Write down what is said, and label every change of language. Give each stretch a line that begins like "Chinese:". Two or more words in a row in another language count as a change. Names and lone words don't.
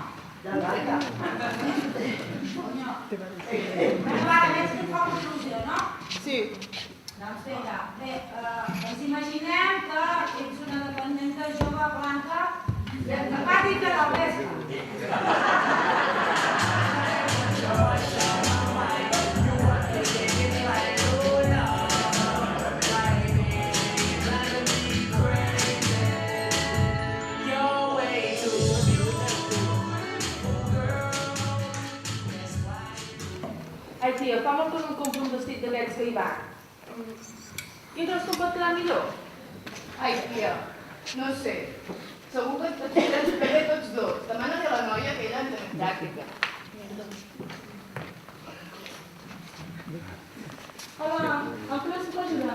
Spanish: Conyo.
Catalan: Bueno, va, veig que et fa molta il·lusió, no? Sí. Doncs vinga, bé, ens imaginem que ets una dependenta jove, blanca i antipàtica del vespre.
English: You're way too beautiful, girl. That's why.
Catalan: Ai, tia, fa molt que no em compro un vestit d'aquests que hi va. Quin creus que em pot quedar millor? Ai, tia, no sé. Segur que et queden superbé tots dos. Demana-li a la noia que ella en té pràctica. Hola, em podeu puc ajudar?